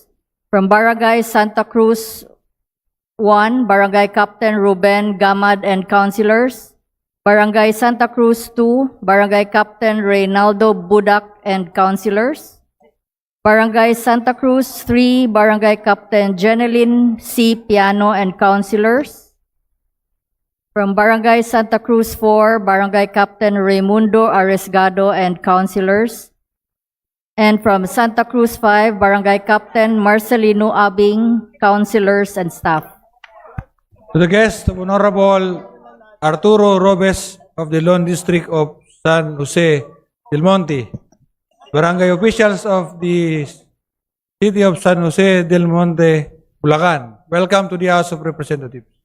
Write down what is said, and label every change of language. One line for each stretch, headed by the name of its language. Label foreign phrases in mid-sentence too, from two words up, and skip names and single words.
English: From Barangay Santa Cruz 1, Barangay Captain Ruben Gamad and Councilors. Barangay Santa Cruz 2, Barangay Captain Reynaldo Budak and Councilors. Barangay Santa Cruz 3, Barangay Captain Jeneline C. Piano and Councilors. From Barangay Santa Cruz 4, Barangay Captain Raimundo Arriesgado and Councilors. And from Santa Cruz 5, Barangay Captain Marcelino Abing, Councilors and staff. To the guests of Honorable Arturo Robes of the Lone District of San Jose del Monte, barangay officials of the City of San Jose del Monte, Bulacan, welcome to the House of Representatives.